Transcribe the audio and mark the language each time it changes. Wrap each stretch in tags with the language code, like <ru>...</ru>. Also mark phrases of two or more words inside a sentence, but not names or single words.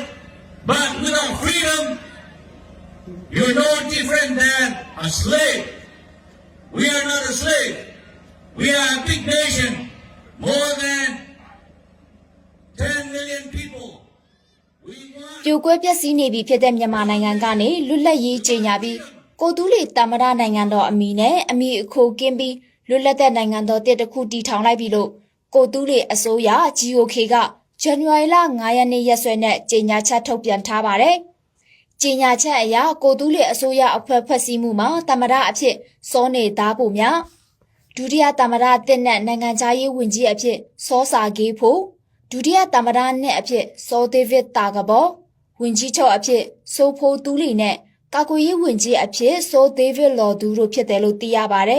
<en>But without freedom, you're no different than a slave. We are not a slave. We are a big nation. More than 10 million people. We want...</en> <my>ပြိုကွဲပြက်စီးနေပြီဖြစ်တဲ့မြန်မာနိုင်ငံကနေလွတ်လပ်ရေးကြေညာပြီးကိုတူးလီတမရနိုင်ငံတော်အမည်နဲ့အမည်အခိုကင်းပြီးလွတ်လပ်တဲ့နိုင်ငံ တော်တစ်ခုတည်ထောင်လိုက်ပြီလို့ကိုတူးလီအစိုးရ GOK ကဇန်နဝါရီလ9ရက်နေ့ရက်စွဲနဲ့ကြေညာချက်ထုတ်ပြန်ထားပါတယ်။ကြေညာချက်အရကိုတူးလီအစိုးရအဖွဲ့ဖွဲ့စည်းမှုမှာတမရအဖြစ်စောနေသားဖို့များဒုတိယတမရတစ်နဲ့နိုင်ငံခြားရေးဝန်ကြီးအဖြစ်စောစာကေးဖို့ဒုတိယတမရနဲ့အဖြစ်စောဒေးဗစ်တာကဘောဝန်ကြီးချုပ်အဖြစ်ဆိုဖိုတူးလီနဲ့ကာကွယ်ရေးဝန်ကြီးအဖြစ်ဆိုဒေးဗစ်လော်ဒူတို့ဖြစ်တယ်လို့သိရပါတယ်</my>